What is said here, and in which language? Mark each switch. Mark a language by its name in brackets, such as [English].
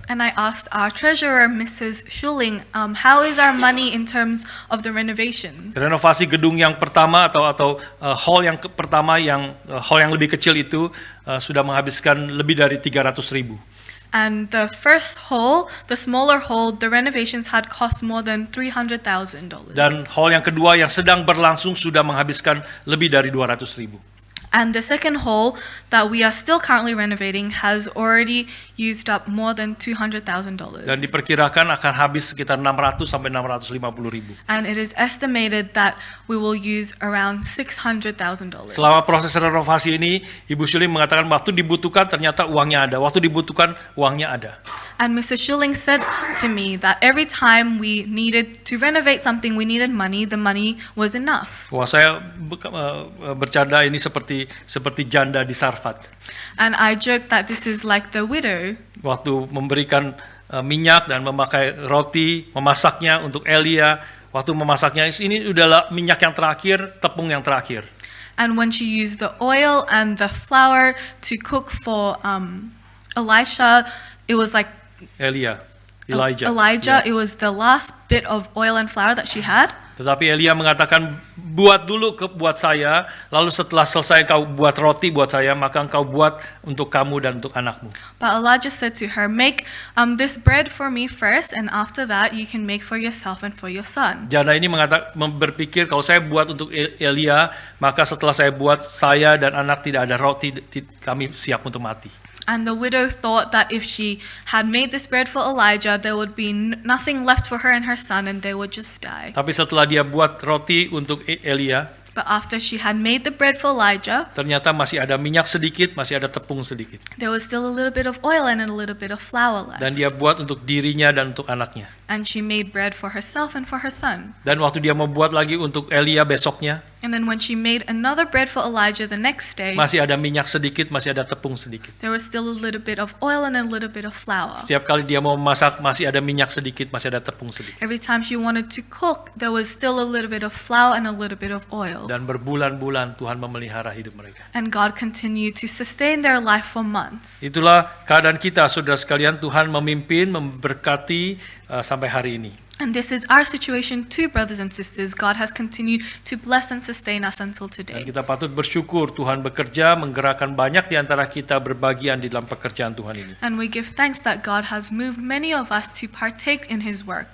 [English] And I asked our treasurer, Mrs. Schuling, how is our money in terms of the renovations? [Indonesian] Renovasi gedung yang pertama atau hall yang pertama hall yang lebih kecil itu sudah menghabiskan lebih dari 300.000. [English] And the first hall, the smaller hall, the renovations had cost more than $300,000. [Indonesian] Dan hall yang kedua yang sedang berlangsung sudah menghabiskan lebih dari 200.000. [English] And the second hall that we are still currently renovating has already used up more than $200,000. [Indonesian] Dan diperkirakan akan habis sekitar 600 sampai 650.000. [English] And it is estimated that we will use around $600,000. [Indonesian] Selama proses renovasi ini, Ibu Shuling mengatakan waktu dibutuhkan ternyata uangnya ada. Waktu dibutuhkan uangnya ada. [English] And Mrs. Schuling said to me that every time we needed to renovate something, we needed money, the money was enough. [Indonesian] Wah, saya bercanda ini seperti janda di Sarfat. [English] And I joked that this is like the widow. [Indonesian] Waktu memberikan minyak dan memakai roti, memasaknya untuk Elia. Waktu memasaknya, ini adalah minyak yang terakhir, tepung yang terakhir. [English] And when she used the oil and the flour to cook for Elisha, it was like Elijah. Elijah, [Indonesian] Ya. [English] it was the last bit of oil and flour that she had. [Indonesian] Tetapi Elia mengatakan, buat dulu buat saya, lalu setelah selesai kau buat roti buat saya, maka engkau buat untuk kamu dan untuk anakmu. [English] But Elijah said to her, make this bread for me first, and after that you can make for yourself and for your son. [Indonesian] Janda ini berpikir, kalau saya buat untuk Elia, maka setelah saya buat, saya dan anak tidak ada roti, kami siap untuk mati. [English] And the widow thought that if she had made this bread for Elijah, there would be nothing left for her and her son, and they would just die. [Indonesian] Tapi setelah dia buat roti untuk Elia, [English] But after she had made the bread for Elijah, [Indonesian] ternyata masih ada minyak sedikit, masih ada tepung sedikit. [English] there was still a little bit of oil and a little bit of flour left. [Indonesian] Dan dia buat untuk dirinya dan untuk anaknya. [English] And she made bread for herself and for her son. [Indonesian] Dan waktu dia membuat lagi untuk Elia besoknya, [English] And then when she made another bread for Elijah the next day, [Indonesian] masih ada minyak sedikit, masih ada tepung sedikit. [English] there was still a little bit of oil and a little bit of flour. [Indonesian] Setiap kali dia mau memasak, masih ada minyak sedikit, masih ada tepung sedikit. [English] Every time she wanted to cook, there was still a little bit of flour and a little bit of oil. [Indonesian] Dan berbulan-bulan Tuhan memelihara hidup mereka. [English] And God continued to sustain their life for months. [Indonesian] Itulah keadaan kita, saudara sekalian. Tuhan memimpin, memberkati sampai hari ini. [English] And this is our situation too, brothers and sisters. God has continued to bless and sustain us until [Indonesian] Dan [English] today. [Indonesian] kita patut bersyukur Tuhan bekerja, menggerakkan banyak di antara kita berbagian di dalam pekerjaan Tuhan ini. [English] And we give thanks that God has moved many of us to partake in His work.